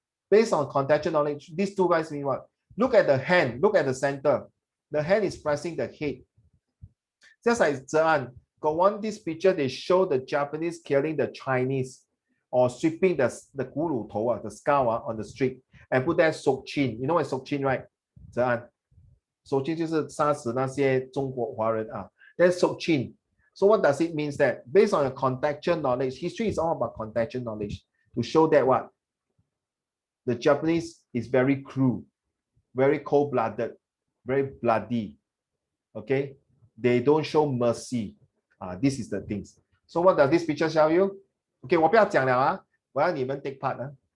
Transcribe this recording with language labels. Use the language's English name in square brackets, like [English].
[English] Based on contextual knowledge, these two guys mean what? Look at the hand. Look at the center. The hand is pressing the head. Just like Zhean, got one this picture, they show the Japanese killing the Chinese or sweeping the [Chinese] 骨乳头, [English] the skull on the street and put that Sokchin. You know what Sokchin, right? Zhean. [Chinese] Sokchin 就是杀死那些中国华人啊. [English] That's Sokchin. So what does it mean that? Based on your contextual knowledge, history is all about contextual knowledge to show that what? The Japanese is very cruel, very cold-blooded, very bloody. Okay, they don't show mercy. This is the things. So what does this picture show you? [Chinese] Okay, 我不要讲了啊，我要你们 [English] take part [Chinese] 啊。